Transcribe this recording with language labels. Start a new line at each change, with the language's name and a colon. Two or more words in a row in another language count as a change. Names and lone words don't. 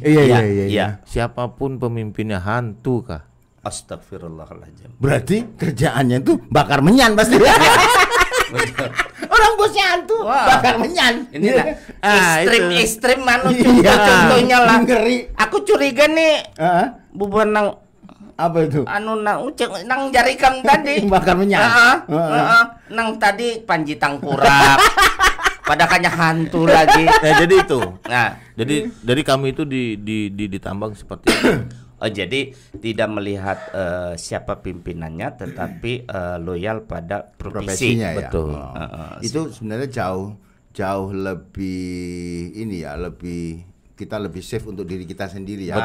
Indonesian: iya. siapapun pemimpinnya hantu kah? Astagfirullahaladzim. Berarti kerjaannya itu bakar menyan pasti. Orang bosnya hantu, bakar menyan. Ini ekstrim mana contohnya lah.
Banjar: Aku curiga nih. Bubuan nang
Indonesian: apa itu?
Banjar: Anu nang jarikam tadi.
Indonesian: Bakar menyan.
Banjar: Nang tadi Panji Tangkurak.
Indonesian: Padahal hantu lagi. Nah, jadi itu. Nah, jadi kami itu ditambang seperti itu. Oh, jadi tidak melihat siapa pimpinannya, tetapi loyal pada profesinya. Betul. Itu sebenarnya jauh lebih ini ya, kita lebih safe untuk diri kita sendiri ya.